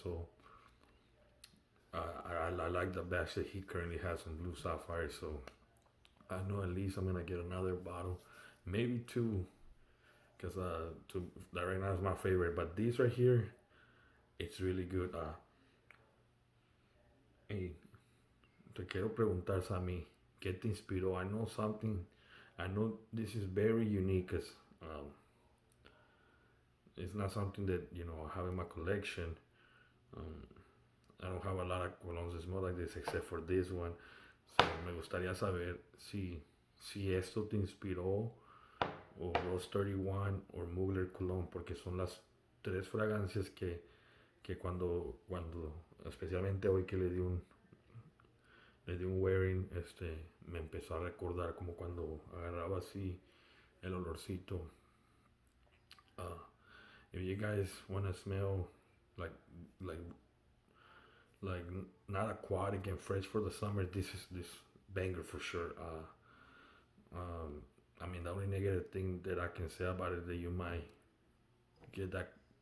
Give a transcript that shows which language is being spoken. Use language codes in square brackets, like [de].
[en] So I like the batch that he currently has on Blue Sapphire. So I know at least I'm gonna get another bottle, maybe two, because that right now is my favorite. But these right here, it's really good. [es] Hey, te quiero preguntar, Sammy, ¿qué te inspiró? [en] I know something. I know this is very unique, because it's not something that I have in my collection. Um, I don't have a lot of colognes that smell like this except for this one. [es] So me gustaría saber si esto te inspiró o Rose 31 o Mugler Cologne, porque son las tres fragancias que cuando especialmente hoy que le di un wearing, me empezó a recordar como cuando agarraba así el olorcito. [en] Uh, if you guys want to smell like like like not aquatic and fresh for the summer, this is this banger for sure. I mean, the only negative thing that I can say about it is that you might get that